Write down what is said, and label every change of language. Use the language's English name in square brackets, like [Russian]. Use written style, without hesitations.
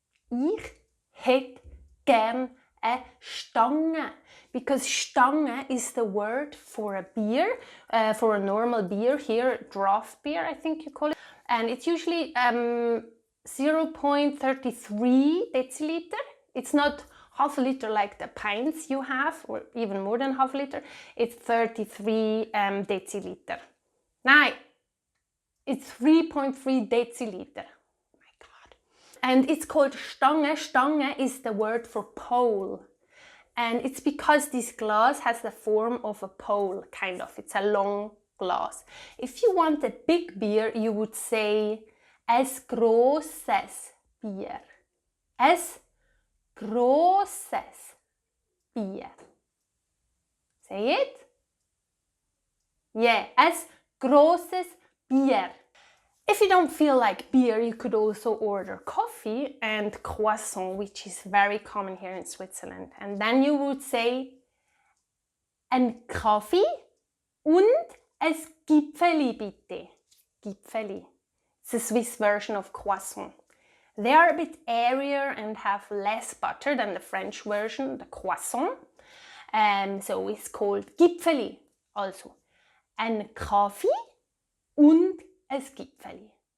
[German] Ich hätte gern eine Stange. [English] Because Stange is the word for a beer, for a normal beer here, draft beer, I think you call it. And it's usually 0.33 deciliter. It's not half a liter like the pints you have, or even more than half a liter. It's 33 deciliter. Now, it's 3.3 deciliter. My God. And it's called Stange. Stange is the word for pole. And it's because this glass has the form of a pole, kind of. It's a long glass. If you want a big beer, you would say es grosses Bier. [German] Es grosses Bier. Say it? [English] Yeah, es grosses Bier. If you don't feel like beer, you could also order coffee and croissant, which is very common here in Switzerland. And then you would say ein Kaffee und ein Gipfeli bitte. [German] Gipfeli. [English] It's a Swiss version of croissant. They are a bit airier and have less butter than the French version, the croissant. So it's called Gipfeli also. [German] Ein Kaffee und ein Gipfeli.